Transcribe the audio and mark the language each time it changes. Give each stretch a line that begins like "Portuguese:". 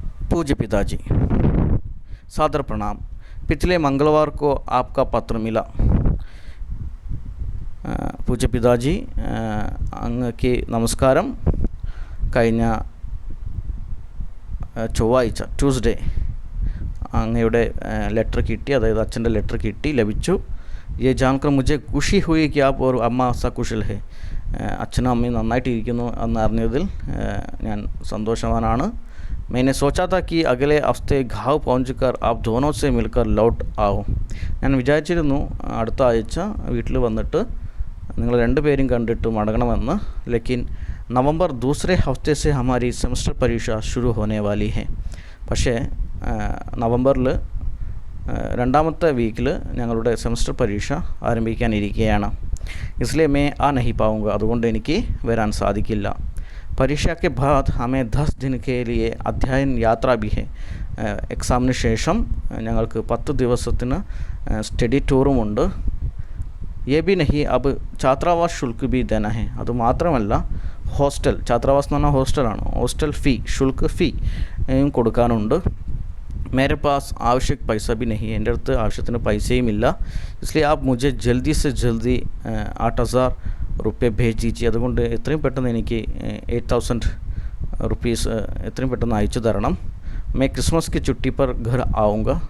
Hindi: पूज्य पिताजी, सादर प्रणाम. पिछले मंगलवार को आपका पत्र मिला. पूज्य पिताजी,
Malayalam: അങ്ങക്ക് നമസ്കാരം. കഴിഞ്ഞ ചൊവ്വാഴ്ച ട്യൂസ്ഡേ അങ്ങയുടെ ലെറ്റർ കിട്ടി, അതായത് അച്ഛൻ്റെ ലെറ്റർ ലഭിച്ചു.
Hindi: ये जानकर मुझे खुशी हुई कि आप और अम्मा सकुशल है.
Malayalam: അച്ഛനും അമ്മയും നന്നായിട്ടിരിക്കുന്നു എന്നറിഞ്ഞതിൽ ഞാൻ സന്തോഷവാനാണ്.
Hindi: मैंने सोचा था कि अगले हफ्ते गाँव पहुंचकर आप दोनों से मिलकर लौट आओ.
Malayalam: ഞാൻ വിചാരിച്ചിരുന്നു അടുത്ത ആഴ്ച വീട്ടിൽ വന്നിട്ട് നിങ്ങൾ രണ്ടുപേരും കണ്ടിട്ട് മടങ്ങണമെന്ന്.
Hindi: लेकिन नवंबर दूसरे हफ्ते से हमारी सेमेस्टर परीक्षा शुरू होने वाली है.
Malayalam: പക്ഷേ നവംബറിൽ രണ്ടാമത്തെ വീക്കിൽ ഞങ്ങളുടെ സെമസ്റ്റർ പരീക്ഷ ആരംഭിക്കാനിരിക്കുകയാണ്.
Hindi: इसलिए मैं आ नहीं पाऊँगा,
Malayalam: അതുകൊണ്ട് എനിക്ക് വരാൻ സാധിക്കില്ല.
Hindi: परीक्षा के बाद हमें 10 दिन के लिए अध्ययन यात्रा भी है.
Malayalam: എക്സാമിന് ശേഷം ഞങ്ങൾക്ക് 10 ദിവസത്തിന് സ്റ്റഡി ടൂറുമുണ്ട്.
Hindi: ये भी नहीं, अब छात्रावास शुल्क भी देना है.
Malayalam: അതുമാത്രമല്ല ഹോസ്റ്റൽ, ഛാത്രാവാസ് എന്ന് പറഞ്ഞാൽ ഹോസ്റ്റലാണ്, ഹോസ്റ്റൽ ഫീ, ശുൽക്ക് ഫീ കൊടുക്കാനുണ്ട്.
Hindi: मेरे पास आवश्यक पैसा भी नहीं है,
Malayalam: എൻ്റെ അടുത്ത് ആവശ്യത്തിന് പൈസയും ഇല്ല.
Hindi: इसलिए आप मुझे जल्दी से जल्दी 8,000 रुपये भेज दीजिए.
Malayalam: അതുകൊണ്ട് എത്രയും പെട്ടെന്ന് എനിക്ക് 8,000 रुपीस എത്രയും പെട്ടെന്ന് അയച്ചു തരണം.
Hindi: मैं क्रिसमस की छुट्टी पर घर आऊँगा.